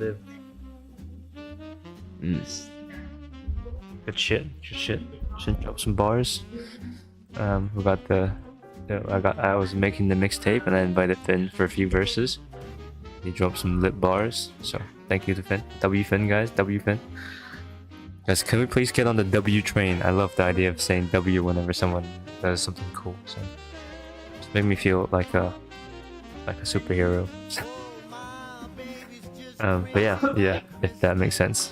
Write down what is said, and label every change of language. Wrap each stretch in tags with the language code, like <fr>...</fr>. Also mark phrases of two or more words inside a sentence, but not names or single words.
<en>Good shit. Should drop some bars. We got I was making the mixtape and I invited Finn for a few verses. He dropped some lit bars, so thank you to Finn. W Finn, guys. W Finn. Guys, can we please get on the W train? I love the idea of saying W whenever someone does something cool. So just make me feel like a superhero. But yeah, if that makes sense.</en>